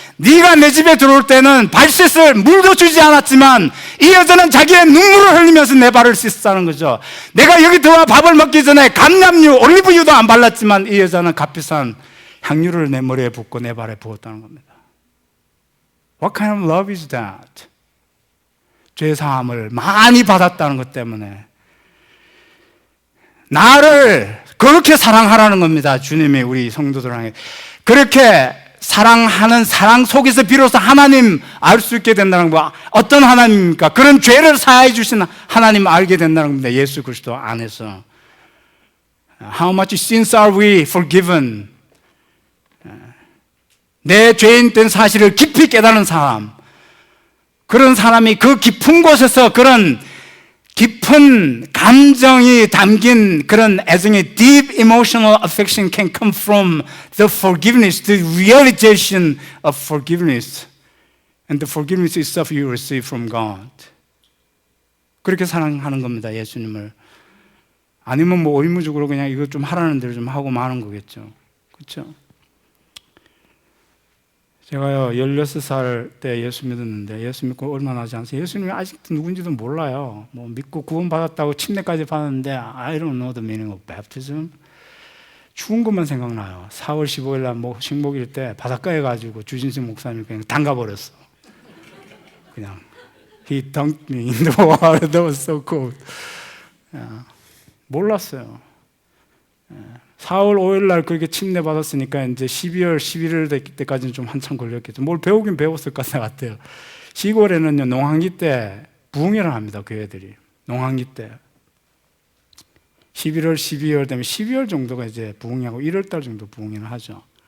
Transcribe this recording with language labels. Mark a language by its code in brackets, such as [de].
[ko] 네가 내 집에 들어올 때는 발 씻을 물도 주지 않았지만 이 여자는 자기의 눈물을 흘리면서 내 발을 씻었다는 거죠. 내가 여기 들어와 밥을 먹기 전에 감람유, 올리브유도 안 발랐지만 이 여자는 값비싼 향유를 내 머리에 붓고 내 발에 부었다는 겁니다. [en] What kind of love is that? [ko] 죄 사함을 많이 받았다는 것 때문에 나를 그렇게 사랑하라는 겁니다. 주님이 우리 성도들 향해 그렇게 사랑하는 사랑 속에서 비로소 하나님 알 수 있게 된다는 거. 어떤 하나님입니까? 그런 죄를 사하여 주신 하나님 알게 된다는 겁니다. 예수 그리스도 안에서. [en] How much sins are we forgiven? [ko] 내 죄인 된 사실을 깊이 깨달은 사람. 그런 사람이 그 깊은 곳에서 그런 깊은 감정이 담긴 그런 애정의 [en] deep emotional affection can come from the forgiveness, the realization of forgiveness. And the forgiveness itself you receive from God. [ko] 그렇게 사랑하는 겁니다, 예수님을. 아니면 뭐 의무적으로 그냥 이거 좀 하라는 대로 좀 하고 마는 거겠죠. 그렇죠? 제가요 16살 때 예수 믿었는데 예수 믿고 얼마 나지 않았어요. 예수님이 아직도 누군지도 몰라요. 뭐 믿고 구원받았다고 침례까지 받았는데 [en] I don't know the meaning of baptism. [ko] 추운 것만 생각나요. 4월 15일 날 뭐 식목일 때 바닷가에 가지고 주진식 목사님 그냥 담가버렸어. [en] 그냥 He dunked me in the water. That was so cold. [ko] 몰랐어요. 4월 5일 날 그렇게 침례 받았으니까 이제 12월 11일 때까지는 좀 한참 걸렸겠죠. 뭘 배우긴 배웠을 것 같아요. 시골에는요 농한기 때 부흥회를 합니다. 교회들이 농한기 때 11월, 12월 되면 12월 정도가 이제 부흥회하고 1월 달 정도 부흥회를 하죠.